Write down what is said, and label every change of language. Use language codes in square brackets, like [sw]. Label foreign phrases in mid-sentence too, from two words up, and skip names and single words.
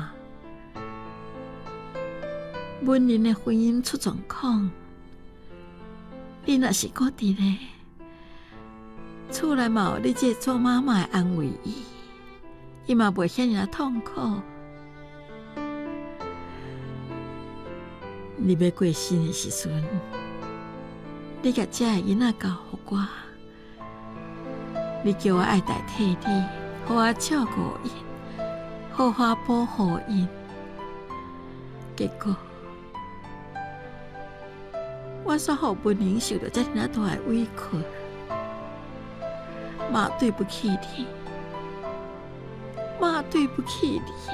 [nan] 阮恁的婚姻出状况，你若是搁伫咧，厝内嘛有你这做妈妈的安慰伊，伊嘛袂遐尔痛苦。你要过身的时阵，你甲这个囡仔交互我，你叫我爱代替你，好我照顾因，好好保护因。结果，我煞互文玲受到遮尔大的委屈，妈对不起你，妈对不起你。